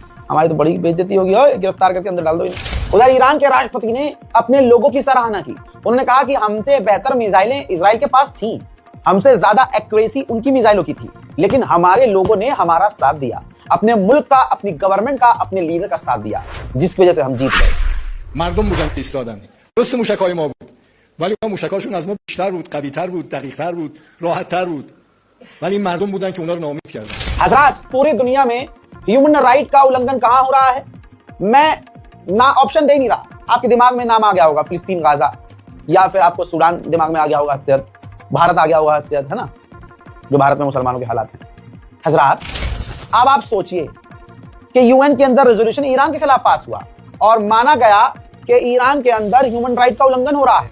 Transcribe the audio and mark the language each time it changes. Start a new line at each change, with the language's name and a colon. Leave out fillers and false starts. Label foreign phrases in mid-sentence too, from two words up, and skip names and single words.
Hindi: हमारी तो बड़ी बेइज्जती होगी, गिरफ्तार करके अंदर डाल दो। उधर ईरान के राष्ट्रपति ने अपने लोगों की सराहना की। उन्होंने कहा कि हमसे बेहतर मिसाइलें इजराइल के पास थीं, हमसे ज्यादा एक्यूरेसी उनकी मिसाइलों की थी, लेकिन हमारे लोगों ने हमारा साथ दिया, अपने मुल्क का, अपनी गवर्नमेंट का, अपने लीडर का साथ दिया, जिसकी वजह से हम जीत गए।
Persian: مردم بودن که ایستادن. درست موشک‌های ما بود. ولی موشک‌هاشون از ما بیشتر بود، قوی‌تر بود، دقیق‌تر بود، راحت‌تر بود. ولی این مردم بودن که اونا رو ناامید کردن.
Hindi: हजरात, पूरी दुनिया में
English: human right
Hindi: का उल्लंघन कहां हो रहा है? मैं ना ऑप्शन दे नहीं रहा, आपके दिमाग में नाम आ गया होगा फिलिस्तीन, गाजा, या फिर आपको सूडान दिमाग में आ गया होगा, हद भारत आ गया होगा, हद है ना, जो भारत में मुसलमानों के हालात हैं। हजरात, अब आप सोचिए कि यूएन के अंदर रेजोल्यूशन ईरान के खिलाफ पास हुआ और माना गया कि ईरान के अंदर
English: human right
Hindi: का उल्लंघन हो रहा है।